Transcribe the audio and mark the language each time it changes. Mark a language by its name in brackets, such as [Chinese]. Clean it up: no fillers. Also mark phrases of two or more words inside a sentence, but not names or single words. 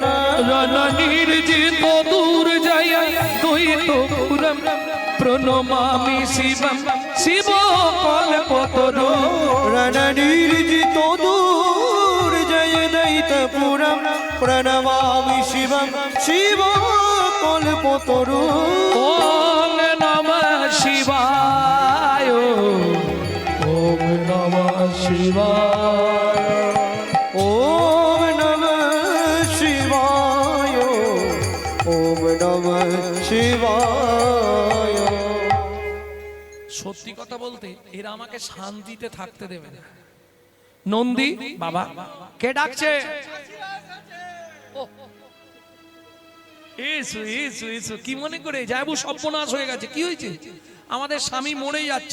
[Sanskrit] রণনির্জিত দুর্জয় দ্বৈতপুরম প্রণমামি শিবম শিব কল্পতরু। রণনির্জিত দুর্জয় দৈতপুরম প্রণমামি শিবম শিব কল্পতরু। ওম নমঃ শিবায় ওম নমঃ শিবায় ওম নমঃ শিবায় ওম নমঃ শিবায়। [Bangla] সত্যি কথা বলতে এরা আমাকে শান্তিতে থাকতে দেবে না। নন্দী বাবা কে ডাকছে? ও, এসো এসো এসো। কি মনে করে যাবো? সর্বনাশ হয়ে গেছে। কি হয়েছে? আমাদের স্বামী মরে যাচ্ছে।